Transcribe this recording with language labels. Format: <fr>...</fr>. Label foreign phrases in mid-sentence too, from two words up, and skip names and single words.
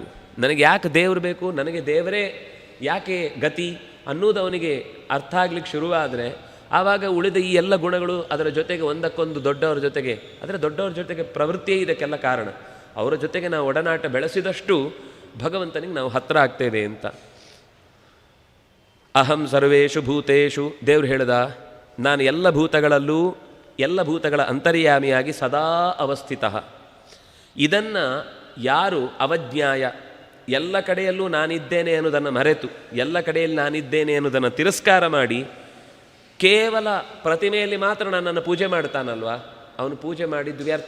<kn>ನನಗೆ ಯಾಕೆ ದೇವರು ಬೇಕು, ನನಗೆ ದೇವರೇ ಯಾಕೆ ಗತಿ ಅನ್ನೋದು ಅವನಿಗೆ ಅರ್ಥ ಆಗ್ಲಿಕ್ಕೆ ಶುರುವಾದರೆ ಆವಾಗ ಉಳಿದ ಈ ಎಲ್ಲ ಗುಣಗಳು ಅದರ ಜೊತೆಗೆ ಒಂದಕ್ಕೊಂದು ದೊಡ್ಡವರ ಜೊತೆಗೆ, ಅಂದರೆ ದೊಡ್ಡವರ ಜೊತೆಗೆ ಪ್ರವೃತ್ತಿಯೇ ಇದಕ್ಕೆಲ್ಲ ಕಾರಣ. ಅವರ ಜೊತೆಗೆ ನಾವು ಒಡನಾಟ ಬೆಳೆಸಿದಷ್ಟು ಭಗವಂತನಿಗೆ ನಾವು ಹತ್ತಿರ ಆಗ್ತೇವೆ ಅಂತ.</kn> <sa>ಅಹಂ ಸರ್ವೇಷು ಭೂತೇಷು,</sa> <kn>ದೇವರು ಹೇಳಿದ ನಾನು ಎಲ್ಲ ಭೂತಗಳಲ್ಲೂ ಎಲ್ಲ ಭೂತಗಳ ಅಂತರ್ಯಾಮಿಯಾಗಿ</kn> <sa>ಸದಾ ಅವಸ್ಥಿತಃ.</sa> <kn>ಇದನ್ನು ಯಾರು ಅವಜ್ಞಾಯ, ಎಲ್ಲ ಕಡೆಯಲ್ಲೂ ನಾನಿದ್ದೇನೆ ಅನ್ನೋದನ್ನು ಮರೆತು, ಎಲ್ಲ ಕಡೆಯಲ್ಲಿ ನಾನಿದ್ದೇನೆ ಅನ್ನೋದನ್ನು ತಿರಸ್ಕಾರ ಮಾಡಿ ಕೇವಲ ಪ್ರತಿಮೆಯಲ್ಲಿ ಮಾತ್ರ ನನ್ನನ್ನು ಪೂಜೆ ಮಾಡ್ತಾನಲ್ವ, ಅವನು ಪೂಜೆ ಮಾಡಿದ್ದು ವ್ಯರ್ಥ.</kn>